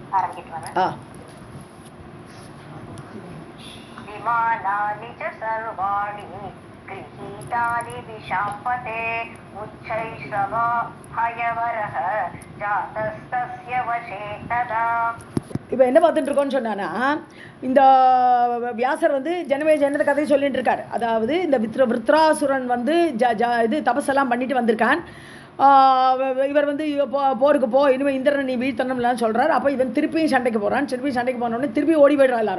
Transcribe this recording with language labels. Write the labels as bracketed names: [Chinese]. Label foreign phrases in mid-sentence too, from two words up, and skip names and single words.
[Tamil] ஆரம்பிக்கலாம். [Sanskrit] विमानानि च सर्वाणि गृहीतानि विशाम्पते उच्चैश्रवा हयवरः जातस्तस्य वशे तदा. [Tamil] இப்போ என்ன பார்த்துட்டு இருக்கோன்னு சொன்னான்னா, இந்த வியாசர் வந்து ஜனமே ஜனத கதையை சொல்லிட்டு இருக்கார். அதாவது இந்த விருத்ராசுரன் வந்து இது தபஸெல்லாம் பண்ணிட்டு வந்திருக்கான். இவர் வந்து போருக்கு போ, இனிமேல் இந்திரனை நீ வீழ்த்தணும்லாம் சொல்கிறார். அப்போ இவன் திருப்பியும் சண்டைக்கு போகிறான். சண்டைக்கு போனோடனே திருப்பி ஓடி போய்டுறா எல்லாரும்.